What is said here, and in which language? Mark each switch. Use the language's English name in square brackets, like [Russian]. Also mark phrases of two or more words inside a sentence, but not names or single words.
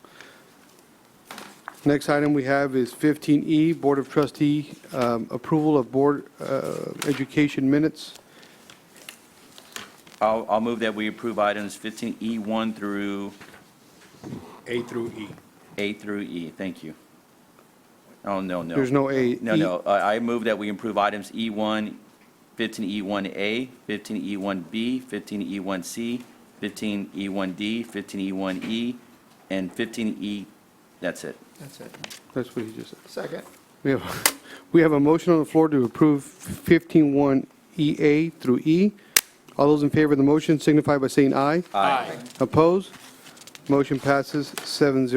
[English] Next item we have is 15E, Board of Trustee, approval of Board Education minutes. I'll move that we approve items 15E1 through A through E. A through E. Thank you. Oh, no. There's no A. No. I move that we approve items E1, 15E1A, 15E1B, 15E1C, 15E1D, 15E1E, and 15E, that's it. That's it. That's what he just said. Second. We have a motion on the floor to approve 15-1EA through E. All those in favor of the motion signify by saying aye. Aye. Opposed? Motion passes 7-0.